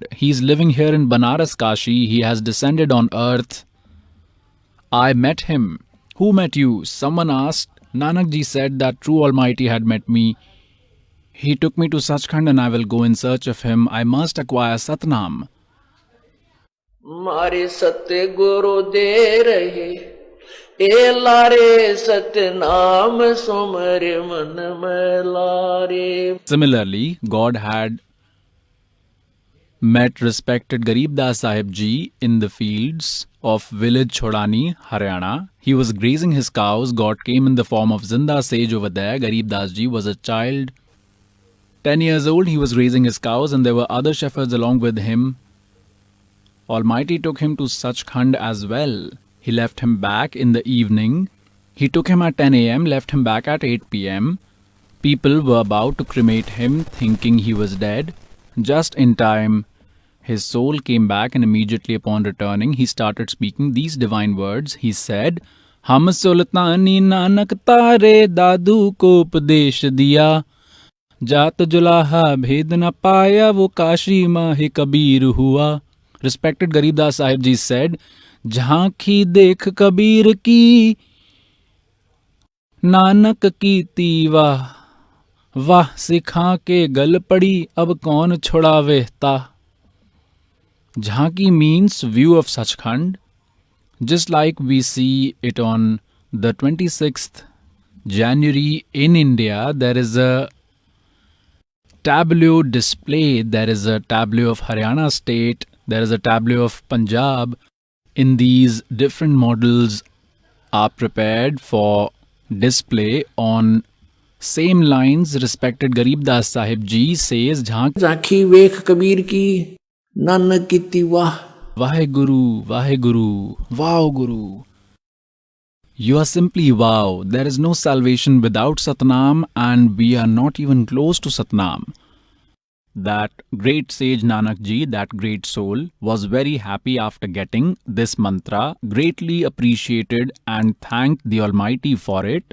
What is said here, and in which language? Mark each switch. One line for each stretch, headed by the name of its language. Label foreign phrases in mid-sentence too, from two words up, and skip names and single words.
English: He is living here in Banaras, Kashi. He has descended on earth. I met him. Who met you? Someone asked. Nanak Ji said that True Almighty had met me. He took me to Sachkhand and I will go in search of him. I must acquire Satnam.
Hindi: मारे सत्य गुरु दे रहे ए लारे सतनाम सुमर मन में लारे.
English: Similarly, God had met respected Garib Das Sahib Ji in the fields of village Chodani, Haryana. He was grazing his cows. God came in the form of Zinda sage over there. Garib Das Ji was a child, 10 years old. He was grazing his cows and there were other shepherds along with him. Almighty took him to Sachkhand as well. He left him back in the evening. He took him at 10 a.m., left him back at 8 p.m. People were about to cremate him, thinking he was dead. Just in time, his soul came back, and immediately upon returning, he started speaking these divine words. He said,
Hindi: हम सुल्तानी नानक तारे दादू को उपदेश दिया. जात जुलाहा भेद न पाया वो काशी माहे कबीर हुआ.
English: Respected Garib Das Sahib Ji said,
Hindi: झांकी देख कबीर की, नानक की तिवा. वह सिखा के गल पड़ी, अब कौन छुड़ावे ता.
English: Jhanki means view of Sachkhand. Just like we see it on the 26th January in India, there is a tableau display. There is a tableau of Haryana state. There is a tableau of Punjab. In these different models are prepared for display on same lines. Respected Garib Das Sahib Ji says,
Hindi: झांकी वेख कबीर की नानक की वाह.
English: Vaheguru, Vaheguru, wow Guru. You are simply wow. There is no salvation without Satnam, and we are not even close to Satnam. That great sage Nanak Ji, that great soul, was very happy after getting this mantra, greatly appreciated and thanked the Almighty for it.